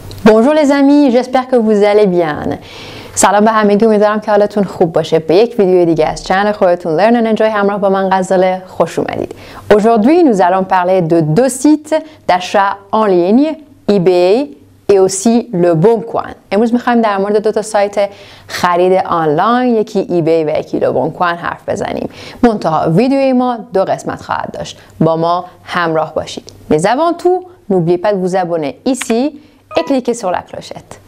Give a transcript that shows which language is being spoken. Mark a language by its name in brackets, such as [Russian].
[French] Bonjour les amis, j'espère que vous allez bien. [Persian] سلام به همگی، امیدوارم که حالتون خوب باشه. به یک ویدیو دیگه از چنل خودتون Learn and Enjoy همراه با من غزاله خوش اومدید. [French] Aujourd'hui, nous allons parler de deux sites d'achat en ligne, eBay et aussi Le Bon Coin. [Persian] امروز می‌خوایم در مورد دو تا سایت خرید آنلاین، یکی eBay و یکی Le Bon Coin حرف بزنیم. منتها ویدیوی ما دو قسمت خواهد داشت. با ما همراه باشید. [French] Mais avant tout, n'oubliez pas de vous abonner ici et cliquez sur la clochette.